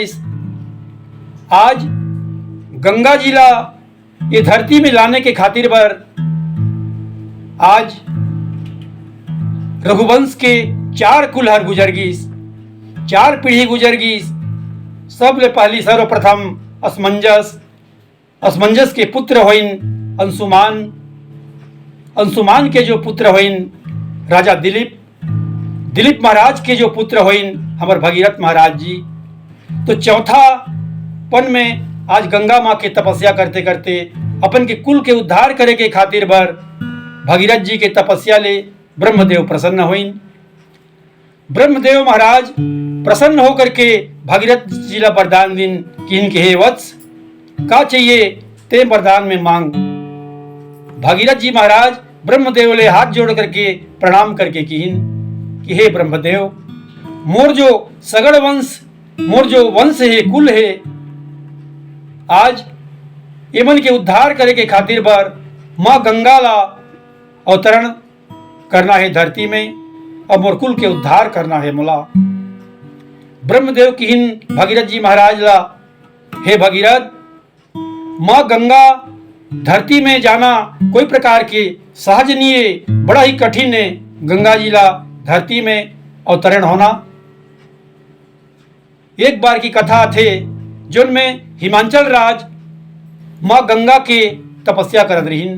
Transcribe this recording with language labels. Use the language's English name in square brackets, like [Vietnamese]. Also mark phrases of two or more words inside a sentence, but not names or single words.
[Chhattisgarhi] आज गंगा जी ला ये धरती में लाने के खातिर बर आज रघुवंश के 4 कुलहर गुजर गईस, 4 पीढ़ी गुजर गईस। सब ले पहली सर्वप्रथम असमंजस के पुत्र होइन अंशुमान, अंशुमान के जो पुत्र होइन राजा दिलीप महाराज के जो पुत्र होइन हमार भगीरथ महाराज जी। तो चौथा पन में आज गंगा माँ के तपस्या करते करते अपन के कुल के उद्धार करे के खातिर बर भगीरथ जी के तपस्या ले ब्रह्मदेव प्रसन्न होइन। ब्रह्मदेव महाराज प्रसन्न होकर के भगीरथ जी ला वरदान दिन कि इनके हे वत्स का चाहिए ते वरदान में मांग। भगीरथ जी महाराज ब्रह्मदेव ले हाथ जोड़ करके प्रणाम करके किहिन कि हे ब्रह्मदेव, मोर जो सगड़ वंश, मोर जो वंश है, कुल है, आज एमन के उद्धार करे के खातिर बर माँ गंगा ला अवतरण करना है धरती में और मोर कुल के उद्धार करना है मोला। ब्रह्मदेव किहिन भगीरथ जी महाराज ला, हे भगीरथ, माँ गंगा धरती में जाना कोई प्रकार के सहज नहीं है, बड़ा ही कठिन है गंगा जी ला धरती में अवतरण होना। एक बार की कथा थे जोन में हिमाचल राज माँ गंगा के तपस्या करत रहीन।